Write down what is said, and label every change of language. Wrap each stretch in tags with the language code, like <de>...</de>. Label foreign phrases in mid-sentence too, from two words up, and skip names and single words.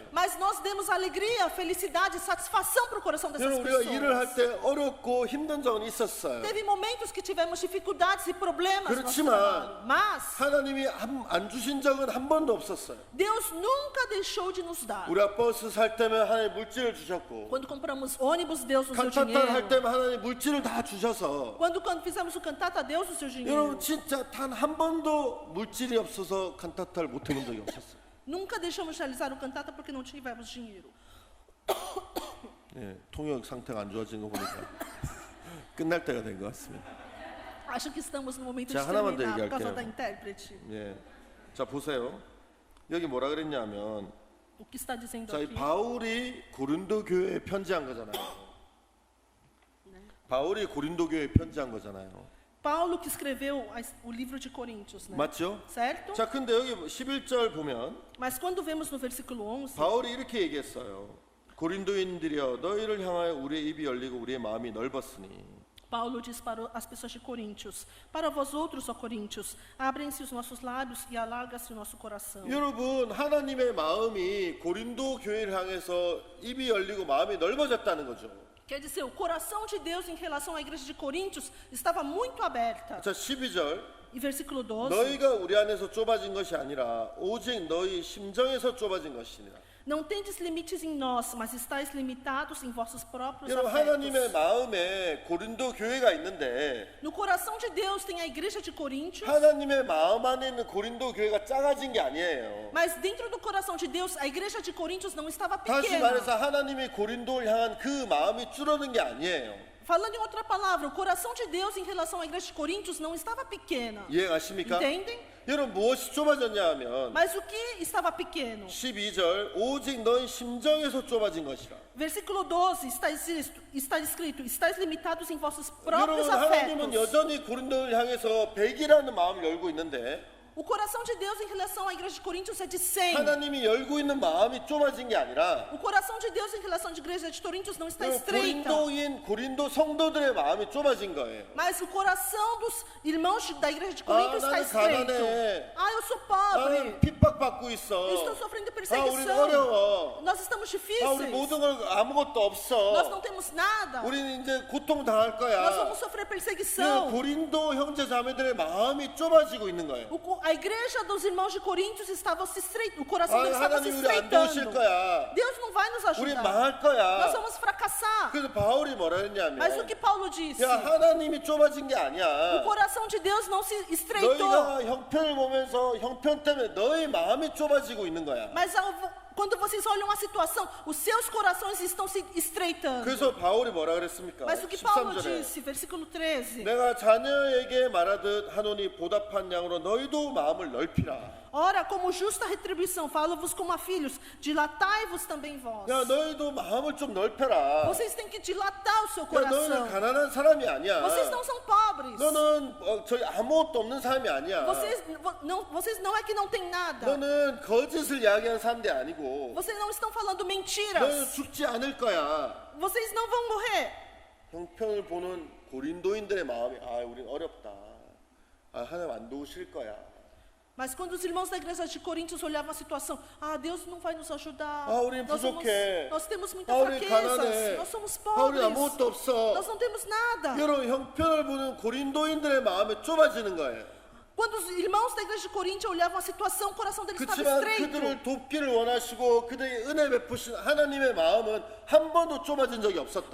<pt>Mas nós demos alegria, felicidade, satisfação para o coração dessas</pt> <ko>여러분 우리가 일을 할</ko> <pt>pessoas.</pt> <ko>때 어렵고 힘든 적은 있었어요.</ko> <pt>Teve momentos que tivemos dificuldades e problemas no nosso</pt> <ko>그렇지만</ko> <pt>trabalho. Mas</pt> <ko>하나님이 안 주신 적은 한 번도 없었어요.</ko> <pt>Deus nunca deixou de nos dar.</pt> <ko>우리가 버스 살 때면 하나님 물질을 주셨고</ko> <pt>Quando compramos ônibus, Deus nos deu</pt> <ko>칸타타를 할</ko> <pt>dinheiro.</pt> <ko>때면 하나님 물질을 다 주셔서</ko> <pt>Quando fizemos o cantata, Deus nos deu dinheiro.</pt> <ko>여러분 진짜 단 한 번도 물질이 없어서 칸타타를 못 해본 적이 없었어요.</ko> <pt>Nunca deixamos de realizar o cantata porque não tivemos dinheiro.</pt> <ko>예, 통역 상태가 안 좋아진 거 보니까 끝날 때가 된 것 같습니다.</ko> <pt>Acho que estamos no momento</pt> <ko>자,</ko> <pt>de</pt> <ko>하나만 더</ko> <pt>terminar por causa</pt> <ko>얘기할게요.</ko> <pt>da intérprete.</pt> <ko>예, 자 보세요. 여기 뭐라 그랬냐면</ko> <pt>O que está dizendo</pt> <ko>자, 이</ko> <pt>aqui?</pt> <ko>바울이 고린도 교회에 편지한 거잖아요. 바울이 고린도 교회에 편지한 거잖아요.</ko> <pt>Paulo que escreveu o livro de Coríntios, né?</pt> <ko>맞죠?</ko> <pt>Certo?</pt> <ko>자, 근데 여기 11절 보면</ko> <pt>Mas quando vemos no versículo 11,</pt> <ko>바울이 이렇게 얘기했어요. 고린도인들이여 너희를 향하여 우리의 입이 열리고 우리의 마음이 넓었으니</ko> <pt>Paulo diz para as pessoas de Coríntios: para vós outros, ó Coríntios, abrem-se os nossos lábios e alarga-se o nosso coração.</pt> <ko>여러분, 하나님의 마음이 고린도 교회를 향해서 입이 열리고 마음이 넓어졌다는 거죠.</ko> <pt>Quer dizer, o coração de Deus em relação à igreja de Coríntios estava muito aberta.</pt> <ko>자, 12절.</ko> <pt>E versículo 12:</pt> <ko>너희가 우리 안에서 좁아진 것이 아니라 오직 너희 심정에서 좁아진 것이니라.</ko> <pt>não tendes limites em nós, mas estáis limitados em vossos próprios</pt> <ko>여러분, 하나님의</ko> <pt>afetos.</pt> <ko>마음에 고린도 교회가 있는데</ko> <pt>No coração de Deus tem a igreja de Coríntios,</pt> <ko>하나님의 마음 안에 있는 고린도 교회가 작아진 게 아니에요.</ko> <pt>mas dentro do coração de Deus, a igreja de Coríntios não estava</pt> <ko>다시</ko> <pt>pequena.</pt> <ko>말해서 하나님이 고린도를 향한 그 마음이 줄어든 게 아니에요.</ko> <pt>Falando em outra palavra, o coração de Deus em relação à igreja de Coríntios não estava pequena.</pt> <ko>이해가십니까?</ko> <pt>Entendem?</pt> <ko>여러분, 무엇이 좁아졌냐 하면</ko> <pt>Mas o que estava pequeno?</pt> <ko>12절 오직 너희 심정에서 좁아진 것이라.</ko> <pt>Versículo 12 está escrito: estáis limitados em vossos próprios</pt> <ko>여러분, 하나님은</ko> <pt>afetos.</pt> <ko>여전히 고린도를 향해서 100이라는 마음을 열고 있는데</ko> <pt>O coração de Deus em relação à igreja de Coríntios é de 100.</pt> <ko>하나님이 열고 있는 마음이 좁아진 게 아니라</ko> <pt>O coração de Deus em relação à igreja de Coríntios não está</pt> <ko>여러분,</ko> <pt>estreita.</pt> <ko>고린도 성도들의 마음이 좁아진 거예요.</ko> <pt>Mas o coração dos irmãos da igreja de Corinto está</pt> <ko>나는</ko> <pt>estreito.</pt> <ko>가난해.</ko> <pt>Ah, eu sou pobre.</pt> <ko>나는 핍박받고 있어.</ko> <pt>Eu estou sofrendo</pt> <ko>우리는</ko> <pt>perseguição.</pt> <ko>어려워.</ko> <pt>Nós estamos</pt> <ko>우리</ko> <pt>difíceis.</pt> <ko>모든 걸 아무것도</ko> <pt>Nós</pt> <ko>없어.</ko> <pt>não temos nada.</pt> <ko>우리는 이제 고통 당할</ko> <pt>Nós</pt> <ko>거야.</ko> <pt>vamos sofrer perseguição.</pt> <ko>고린도 형제 자매들의 마음이 좁아지고 있는 거예요.</ko> <pt>A igreja dos irmãos de Coríntios estava se estreitando. O coração</pt> <ko>아,</ko> <pt>deles estava se</pt> <ko>하나님 우리 안 도우실</ko> <pt>estreitando.</pt> <ko>거야.</ko> <pt>Deus não vai nos</pt> <ko>우리</ko> <pt>ajudar.</pt> <ko>망할</ko> <pt>Nós</pt> <ko>거야.</ko> <pt>vamos fracassar.</pt> <ko>그래서 바울이 뭐라 했냐면</ko> <pt>Mas o que Paulo disse?</pt> <ko>야, 하나님이 좁아진 게</ko> <pt>O</pt> <ko>아니야.</ko> <pt>coração de Deus não se estreitou.</pt> <ko>너희가 형편을 보면서 형편 때문에 너희 마음이 좁아지고 있는 거야.</ko> <pt>Mas quando vocês olham a situação, os seus corações estão se estreitando.</pt> <ko>그래서 바울이 뭐라 그랬습니까?</ko> <pt>Mas o que Paulo</pt> <ko>13절에</ko> <pt>disse, versículo 13:</pt> <ko>내가 자녀에게 말하듯 하노니 보답한 양으로 너희도 마음을 넓히라.</ko> <pt>Ora, como justa retribuição, falo-vos como a filhos, dilatai-vos também vós.</pt> <ko>야, 너희도 마음을 좀 넓혀라.</ko> <pt>Vocês têm que dilatar o seu</pt> <ko>야,</ko> <pt>coração.</pt> <ko>너희는 가난한 사람이 아니야.</ko> <pt>Vocês não são pobres.</pt> <ko>너는 저희 아무것도 없는 사람이 아니야.</ko> <pt>Vocês não é que não têm nada.</pt> <ko>너는 거짓을 이야기하는 사람들이 아니고</ko> <pt>Vocês não estão falando</pt> <ko>너는</ko> <pt>mentiras.</pt> <ko>죽지 않을 거야.</ko> <pt>Vocês não vão morrer.</pt> <ko>형편을 보는 고린도인들의 마음이 우린 어렵다. 하나님 안 도우실 거야.</ko> <pt>Mas quando os irmãos da igreja de Coríntios olhavam a situação, Deus não vai nos ajudar.</pt> <ko>우린 부족해.</ko> <pt>Nós temos muita</pt> <ko>우리</ko> <pt>fraquezas.</pt> <ko>가난해.</ko> <pt>Nós somos</pt> <ko>우리</ko> <pt>pobres.</pt> <ko>아무것도 없어.</ko> <pt>Nós não temos nada.</pt> <ko>여러분, 형편을 보는 고린도인들의 마음이 좁아지는 거예요.</ko> <pt>Quando os irmãos da igreja de Coríntios olhavam a situação, o coração deles estava</pt> <ko>그렇지만</ko> <pt>estreito.</pt> <ko>그들을 돕기를 원하시고 그들의 은혜 베푸신 하나님의 마음은 한 번도 좁아진 적이 없었다.</ko>